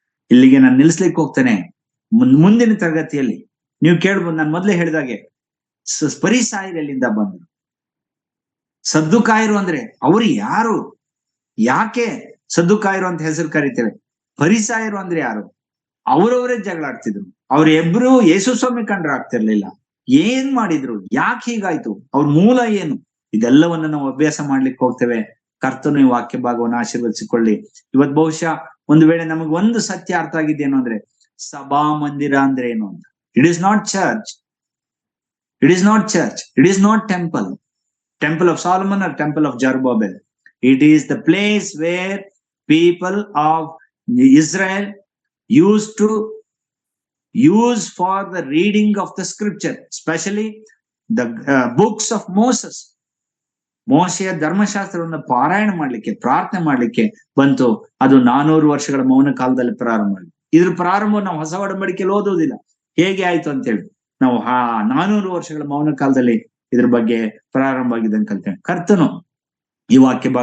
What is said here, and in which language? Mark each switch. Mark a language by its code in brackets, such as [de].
[kn] ಇಲ್ಲಿಗೆ ನಾನು ನಿಲ್ಲಿಸ್ಲಿಕ್ಕೆ ಹೋಗ್ತೇನೆ. ಮುಂದಿನ ತರಗತಿಯಲ್ಲಿ ನೀವು ಕೇಳ್ಬೋದು, ನಾನು ಮೊದಲೇ ಹೇಳಿದಾಗೆ ಫರಿಸಾಯರು ಎಲ್ಲಿಂದ ಬಂದ್ರು, ಸದ್ದುಕಾಯರು ಅಂದ್ರೆ ಅವರು ಯಾರು, ಯಾಕೆ ಸದ್ದುಕಾಯರು ಅಂತ ಹೆಸರು ಕರಿತೇವೆ, ಫರಿಸಾಯರು ಅಂದ್ರೆ ಯಾರು, ಅವರವರೇ ಜಗಳಾಡ್ತಿದ್ರು, ಅವರಿಬ್ರು ಯೇಸು ಸ್ವಾಮಿ ಕಂಡ್ರೆ ಆಗ್ತಿರ್ಲಿಲ್ಲ, ಏನ್ ಮಾಡಿದ್ರು, ಯಾಕೆ ಹೀಗಾಯ್ತು, ಅವ್ರ ಮೂಲ ಏನು, ಇದೆಲ್ಲವನ್ನ ನಾವು ಅಭ್ಯಾಸ ಮಾಡ್ಲಿಕ್ಕೆ ಹೋಗ್ತೇವೆ. ಕರ್ತನು ಈ ವಾಕ್ಯ ಭಾಗವನ್ನು ಆಶೀರ್ವದಿಸಿಕೊಳ್ಳಿ. ಇವತ್ ಬಹುಶಃ ಒಂದು ವೇಳೆ ನಮಗ್ ಒಂದು ಸತ್ಯ ಅರ್ಥ ಆಗಿದ್ದೇನು ಅಂದ್ರೆ, ಸಭಾ ಮಂದಿರ ಅಂದ್ರೆ ಏನು ಅಂತ. [en] It is not church, it is not church, it is not temple of Solomon or temple of Zerubbabel. It is the place where people of Israel used to use for the reading of the scripture, especially the books of Moses. [kn] ಮೋಶೆಯ ಧರ್ಮಶಾಸ್ತ್ರವನ್ನು ಪಾರಾಯಣ ಮಾಡ್ಲಿಕ್ಕೆ, ಪ್ರಾರ್ಥನೆ ಮಾಡ್ಲಿಕ್ಕೆ ಬಂತು. ಅದು 400 ವರ್ಷಗಳ ಮೌನ ಕಾಲದಲ್ಲಿ ಪ್ರಾರಂಭ ಆಗಿದೆ. ಇದ್ರ ಪ್ರಾರಂಭ ನಾವು ಹೊಸ ಒಡಂಬಡಿಕೆಯಲ್ಲಿ ಓದುವುದಿಲ್ಲ, ಹೇಗೆ ಆಯ್ತು ಅಂತೇಳಿ. ನಾವು 400 ವರ್ಷಗಳ ಮೌನ ಕಾಲದಲ್ಲಿ ಇದ್ರ ಬಗ್ಗೆ ಪ್ರಾರಂಭ ಆಗಿದೆ ಅಂತ ಕಲ್ತೇವೆ. ಕರ್ತನು ಈ ವಾಕ್ಯ ಭಾಗ